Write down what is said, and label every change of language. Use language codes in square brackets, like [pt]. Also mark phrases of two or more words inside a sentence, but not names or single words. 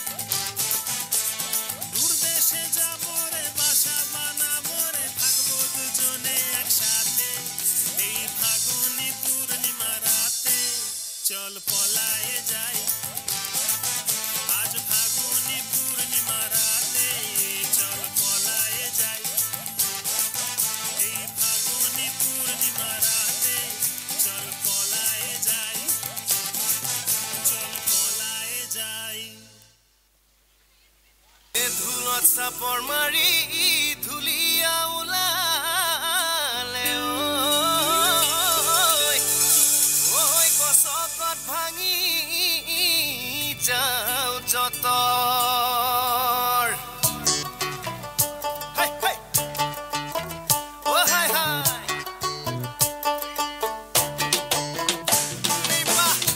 [bn] দূর দেশে যাবো রে বাসা বানাবো রে থাকবো দুজনে একসাথে এই ফাগুনি পূর্ণিমা রাতে চল পলায়ে যাই আজ ফাগুনি পূর্ণিমা রাতে চল পলায়ে যাই এই ফাগুনি পূর্ণিমা রাতে চল পলায়ে যাই চল পলায়ে যাই [as] ধুলত চাপৰ মাৰি ধুলিয়া ওলালে ঐ গছকত ভাঙি যাওঁ যতৰ হাই হাই ও হাই হাই বাহ